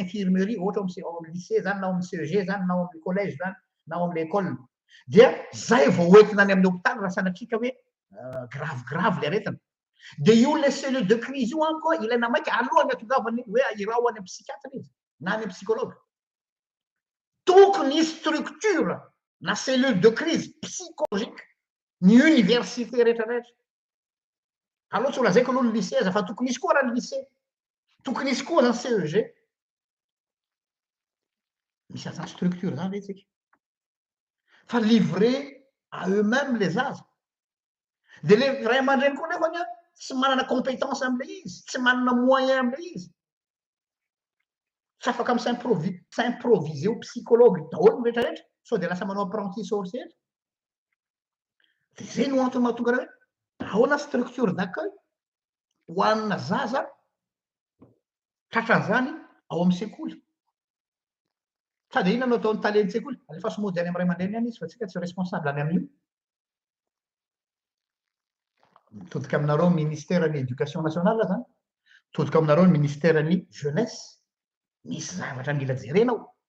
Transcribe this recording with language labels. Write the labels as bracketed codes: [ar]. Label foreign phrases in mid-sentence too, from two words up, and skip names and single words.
[mg] infirmerie ohatra ao amin'ny lycée zany na ao amin'ny CEG zany na ao amin'ny collège zany na ao amin'ny école dia zay vao hoentina any amin'ny hôpitaly raha sanatrika hoe grave le aretina de io le [fr] cellule de crise [mg] io any koa ilaina maiky alohany atongavany hoe irao any amin'ny psychiatre izy na any amin'ny psychologue tokony structure na [fr] cellule de crise psychologique [mg] ny université rehetrarehetra aloha tsy olazaiko aloha ny lycée aza fa tokony isy koa raha ny lycée tokony isy koa zany CEG misy azany structure zany re tsika fa [fr] livré à eux-mêmes les [mg] zaza de le ray aman-dreny koa nefany tsy manana compétence am'le izy tsy manana moyen am'le izy tsy afaka amy s'improviser ho psychologue daholo rehetrarehetra sao de lasa manao [fr] apprenti sorcier [mg] de zay no antony mahatonga raha hoe ahoana [fr] structure d'accueil [mg] ho anina zaza tratran'zany ao amin'ny sekoly sady inona no ataon'ny taleny sekoly alefa somody any amy ray aman-dreny any izy fa tsika tsy responsable any amin'io mitodika aminareo ministère ny [fr] éducation nationale [mg] zany mitodika aminareo ny ministère ny jeunesse misy zavatra mila jerenao